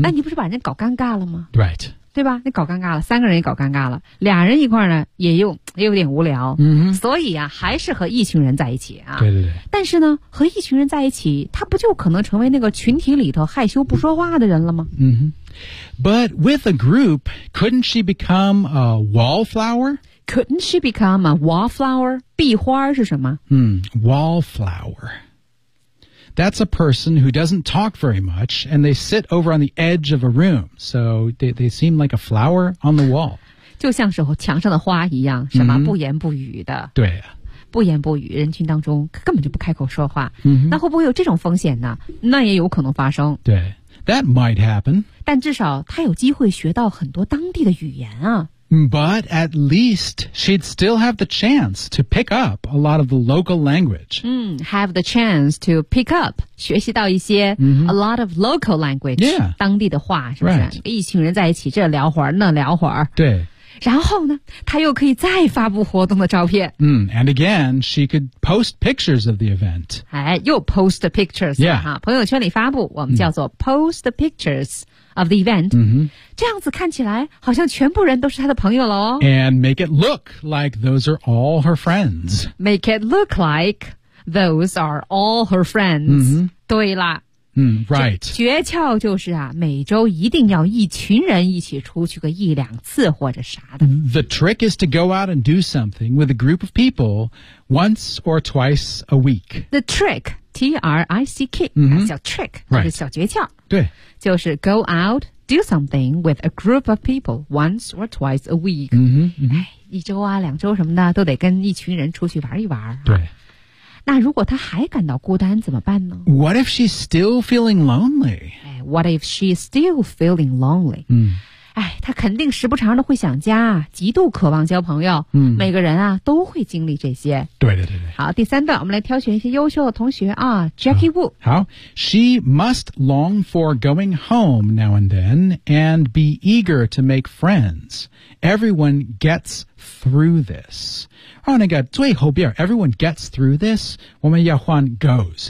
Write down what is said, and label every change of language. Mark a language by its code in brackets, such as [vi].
[zh] 那你不是把人家搞尴尬了吗 [en] ？Right， [zh] 对吧？你搞尴尬了，三个人也搞尴尬了，俩人一块呢，也有点无聊。 Mm-hmm. 所以啊，还是和一群人在一起啊。对对对。但是呢，和一群人在一起，他不就可能成为那个群体里头害羞不说话的人了吗？嗯、mm-hmm. [en] But with a group, couldn't she become a wallflower？ Couldn't she become a wallflower? [zh] 壁花是什么？ [en] Wallflower. That's a person who doesn't talk very much, and they sit over on the edge of a room. So they seem like a flower on the wall. [zh] 就像是墙上的花一样，什么、不言不语的。对啊。不言不语，人群当中根本就不开口说话。 Mm-hmm. 那会不会有这种风险呢？那也有可能发生。对。 [en] That might happen. [zh] 但至少他有机会学到很多当地的语言啊。 [en] But at least she'd still have the chance to pick up a lot of the local language. Have the chance to pick up, [zh] 学习到一些、 mm-hmm. [en] a lot of local language,、 yeah. [zh] 当地的话是不是、 [en] right. [zh] 一群人在一起这聊会儿那聊会儿。对。然后呢她又可以再发布活动的照片。 [en] And again, she could post pictures of the event. 哎又 post pictures,、 yeah. [zh] 啊、朋友圈里发布我们叫做 post pictures. Of the event,、 mm-hmm. 这样子看起来好像全部人都是他的朋友了哦。 [en] And make it look like those are all her friends. Make it look like those are all her friends.、 Mm-hmm. [zh] 对啦。 [en] Right. [zh] 诀窍就是啊，每周一定要一群人一起出去个一两次或者啥的。 [en] The trick is to go out and do something with a group of people once or twice a week. The trick, T-R-I-C-K,、 mm-hmm. [zh] 小 trick,、 [en] right. [zh] 就是小诀窍。对。 [en] 就是 go out, do something with a group of people once or twice a week. 嗯、mm-hmm, [zh] 哎、mm-hmm. ，一周啊，两周什么的，都得跟一群人出去玩一玩、啊。对。那如果她还感到孤单怎么办呢 [en] ？What if she's still feeling lonely? What if she's still feeling lonely? 嗯， [zh] 哎，她肯定时不常的会想家，极度渴望交朋友。嗯，每个人啊都会经历这些。对对对对。好，第三段我们来挑选一些优秀的同学啊 ，Jackie Wu。 [en] 好 ，She must long for going home now and then and be eager to make friends. Everyone gets through this. Oh, [zh] 那个最后边 [en] everyone gets through this, [zh] 我们要换 [en] goes.